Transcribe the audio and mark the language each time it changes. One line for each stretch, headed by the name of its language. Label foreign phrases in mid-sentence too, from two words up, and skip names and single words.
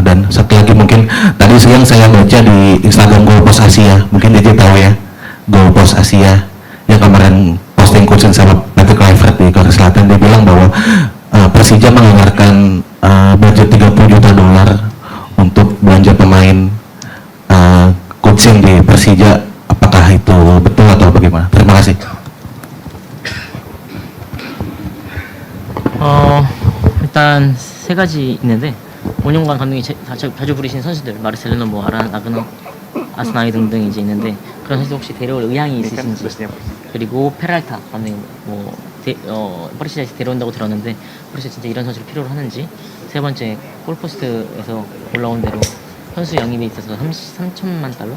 Indonesian: satu lagi mungkin tadi siang saya baca di Instagram Goalpost Asia, mungkin DJ tahu ya, Goalpost Asia yang kemarin posting coach sama Patrick Kluivert di Korea Selatan, dia bilang bahwa Persija menganggarkan budget 30 juta dolar untuk belanja pemain coaching di Persija. Apakah itu betul atau bagaimana? Terima kasih.
Korean: 일단 세 가지 있는데 5년간 감독이 자주 부르신 선수들 마르셀로나, 뭐 아그너, 아스나이 등등 이제 있는데 그런 선수 혹시 데려올 의향이 있으신지, 그리고 페랄타 감독님 퍼시자에서 데려온다고 들었는데 퍼시자 진짜 이런 선수를 필요로 하는지, 세 번째 골포스트에서 올라온 대로 선수 영입에 있어서 3천만 달러?